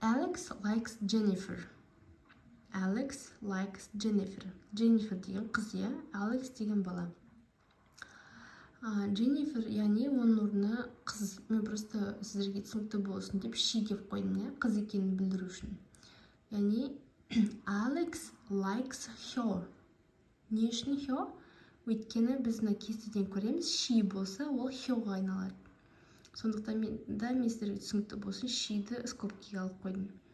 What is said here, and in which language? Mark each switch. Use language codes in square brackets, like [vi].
[en] Alex likes Jennifer. Alex likes Jennifer. [kk] Jennifer деген қыз, иә? Alex деген бала. Jennifer, яғни оның орнына қыз. Мен просто сіздерге түсінікті болсын деп she деп қойдым, иә? Қыз екенін білдіру үшін. Яғни [en] Alex likes her. [kk] Не үшін her? Өйткені біз кестеден көреміз, she болса, ол her-ға айналады. Сондықтан мен сіздерге түсінікті болсын, she-ді скобкаға алып қойдым.